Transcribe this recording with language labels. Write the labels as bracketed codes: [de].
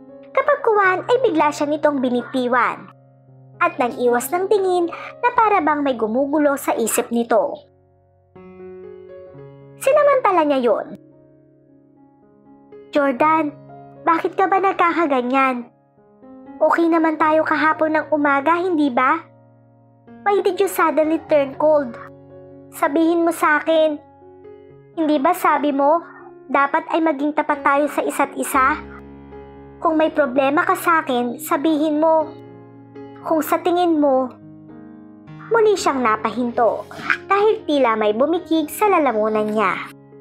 [tl] Kapagkuhan ay bigla siya nitong binitiwan at nag-iwas ng tingin na para bang may gumugulo sa isip nito. Sinamantala niya yon. Jordan, bakit ka ba nagkakaganyan? Okay naman tayo kahapon ng umaga, hindi ba? [en] Why did you suddenly turn cold? [tl] Sabihin mo sa akin. Hindi ba sabi mo, dapat ay maging tapat tayo sa isa't isa? Kung may problema ka sa akin, sabihin mo. Kung sa tingin mo, muli siyang napahinto dahil tila may bumikig sa lalamunan niya.